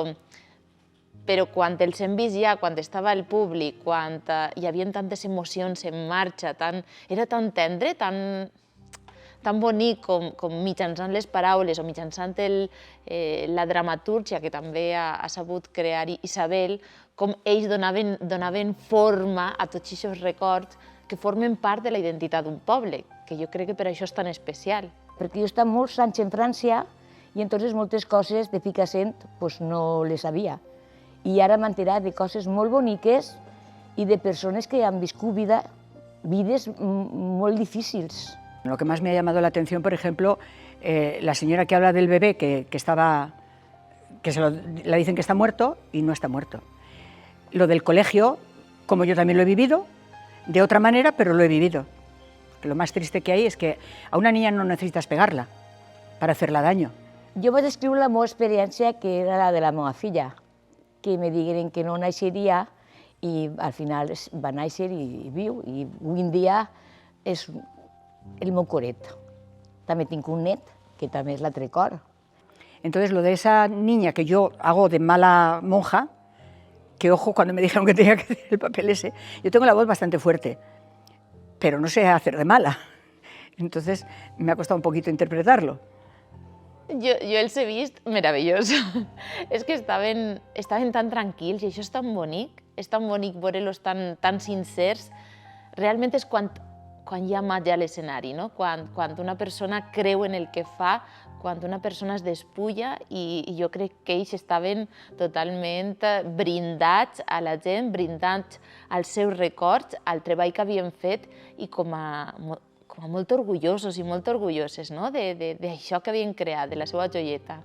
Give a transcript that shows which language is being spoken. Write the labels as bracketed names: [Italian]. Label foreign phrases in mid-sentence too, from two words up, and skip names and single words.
[Catalan] quan els hem vist ja, quan estava el públic, quan hi havia tantes emocions en marxa, era tan tendre, tan bonic com mitjançant les paraules o mitjançant la dramatúrgia que també ha sabut crear Isabel, com ells donaven forma a tots aquests records que formen part de la identitat d'un poble, que jo crec que per això és tan especial. Perquè jo he estat molts anys en França i entonces moltes coses de Picassent no les sabia. I ara m'he enterat de coses molt boniques i de persones que han viscut vides molt difícils. [Spanish] Lo que más me ha llamado la atención, por ejemplo, la señora que habla del bebé que le dicen que está muerto y no está muerto. Lo del colegio, como yo también lo he vivido, de otra manera, pero lo he vivido. Lo más triste que hay es que a una niña no necesitas pegarla para hacerla daño. [Catalan] Jo vaig escriure la meva experiència, que era la de la meva filla, que me digueren que no naixeria i al final va néixer i viu. I avui en dia és el meu coret. També tinc un net, que també és l'altre cor. [Spanish] Entonces, lo de esa niña que yo hago de mala monja, que ojo cuando me dijeron que tenía que hacer el papel ese, yo tengo la voz bastante fuerte, pero no sé hacer de mala. Entonces, me ha costado un poquito interpretarlo. [Catalan] Jo els he vist meravellós. És que estaven tan tranquils i això és tan bonic veure-los tan sincers. Realment és quan hi ha màgia a l'escenari, quan una persona creu en el que fa, quan una persona es despulla, i jo crec que ells estaven totalment brindats a la gent, brindats als seus records, al treball que havien fet i com a molt orgullosos i molt orgulloses d'això que havien creat, de la seva joieta.